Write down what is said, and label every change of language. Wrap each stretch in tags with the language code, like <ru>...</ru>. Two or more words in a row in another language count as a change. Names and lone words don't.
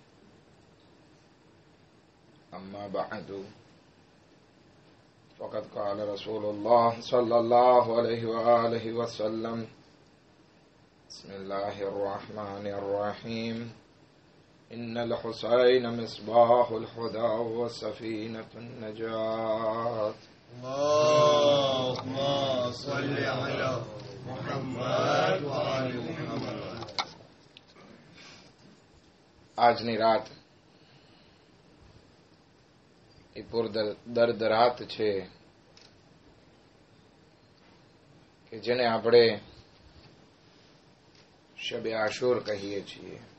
<ar>أما بعد فقد قال رسول الله صلى الله عليه وآله وسلم بسم الله الرحمن الرحيم إن الحسين مصباح الهدى وسفينة النجاة اللهم صل على محمد وآل محمد.</ar> <gu>આજની રાત એ દર્દ રાત છે કે જેને આપણે શબે આશુર કહીએ છીએ.</gu>